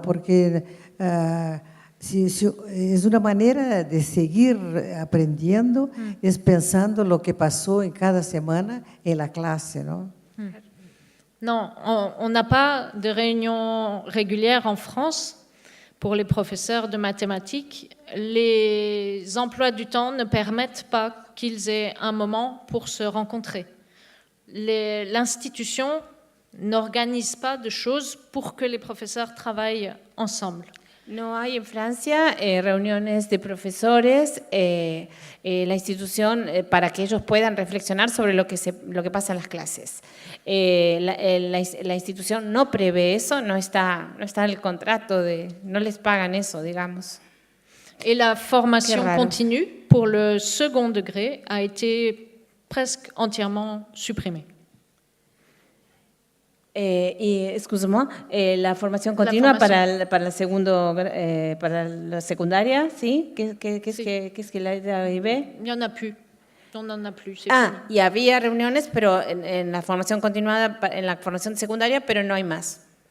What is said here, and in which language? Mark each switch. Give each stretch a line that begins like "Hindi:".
Spanish: Porque es una manera de seguir aprendiendo, es pensando lo que pasó en cada semana en la clase, ¿no?
French: Non, on n'a pas de réunion régulière en France pour les professeurs de mathématiques. Les emplois du temps ne permettent pas qu'ils aient un moment pour se rencontrer. L'institution n'organise pas de choses pour que les professeurs travaillent ensemble.
Spanish: No hay en Francia reuniones de profesores, la institución, para que ellos puedan reflexionar sobre lo que pasa en las clases. La institución no prevé eso, no está en el contrato, no les pagan eso, digamos.
French: Et la formation continue pour le second degré a été presque entièrement supprimée. Excusez-moi,
Spanish: la formación continua para la secundaria, ¿sí?
French: ¿Qu'est-ce que la arrivé? Il n'y en a plus. On n'en a plus.
Spanish: Y había reuniones, pero en la formación continuada, en la formación secundaria, pero no hay más.